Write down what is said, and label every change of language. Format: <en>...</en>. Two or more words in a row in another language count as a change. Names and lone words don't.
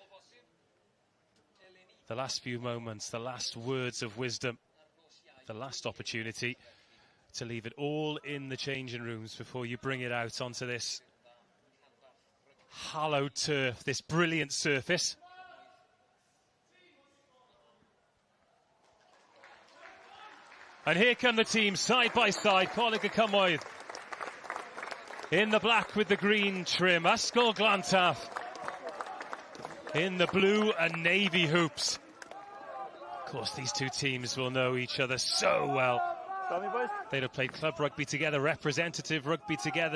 <en>The last few moments, the last words of wisdom, the last opportunity to leave it all in the changing rooms before you bring it out onto this hallowed turf, this brilliant surface. And here come the teams side by side. Coleg y Cymoedd in the black with the green trim. Ysgol Glantaf in the blue and navy hoops. Of course, these two teams will know each other so well. They'd have played club rugby together, representative rugby together.</en>